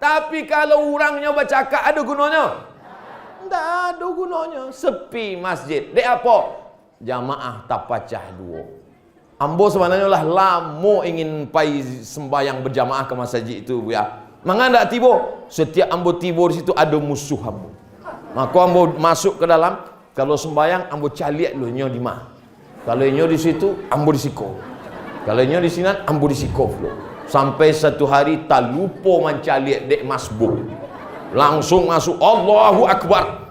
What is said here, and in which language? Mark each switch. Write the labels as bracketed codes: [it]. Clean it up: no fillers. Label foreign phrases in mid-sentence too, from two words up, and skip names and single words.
[id] Tapi kalau orangnya bercakap ada gunanya? Tidak ada gunanya. Sepi masjid. Dek apa? Jamaah tak pecah dua. [min] Ambo sebenarnya lah lama ingin pai sembahyang berjamaah ke masjid itu ya. Maka tak tiba. Setiap ambo tiba di situ ada musuh ambo. Maka ambo masuk ke dalam. Kalau sembahyang ambo caliak lu nyo di mana. Kalau nyo di situ ambo di siko. Kalau nyo di sini ambo di siko lu. Sampai satu hari tak lupa mencaliak dek masbuk. [id] Langsung masuk [ar] الله أكبر.